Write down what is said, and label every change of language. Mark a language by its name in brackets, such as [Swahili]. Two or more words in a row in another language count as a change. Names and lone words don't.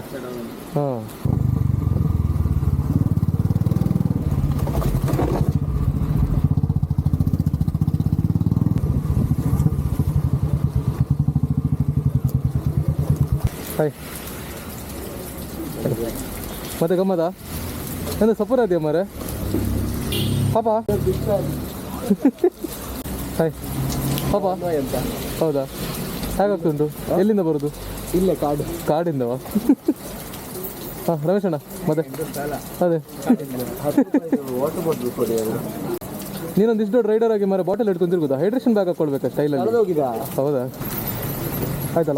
[Kannada] ಹಾಂ, ಹಾಯ್. ಮತ್ತೆ ಗಮ್ಮದ ಎಂತ ಸಪೋರ್ ಅದೆಯಾ ಮಾರೆ ಪಾಪ? ಹಾಯ್ ಪಾಪ, ಎಂತ ಹೌದಾ? ಹೇಗಾಗ್ತುಂಟು? ಎಲ್ಲಿಂದ ಬರೋದು? ಇಲ್ಲೇ ಕಾಡಿಂದವಾ? ಹಾಂ, ರಮೇಶ್ ಅಣ್ಣ ಮತ್ತೆ ಅದೇ ನೀನೊಂದು ಇಷ್ಟು ದೊಡ್ಡ ರೈಡರ್ ಆಗಿ ಮಾರೆ ಬಾಟಲ್ ಇಟ್ಕೊಂಡು ತಿರ್ಗೋದಾ? [English] hydration bag [Kannada] ಹಾಕೊಳ್ಬೇಕಾ ಸ್ಟೈಲಲ್ಲಿ? ಹೌದಾ, ಆಯ್ತಲ್ಲ.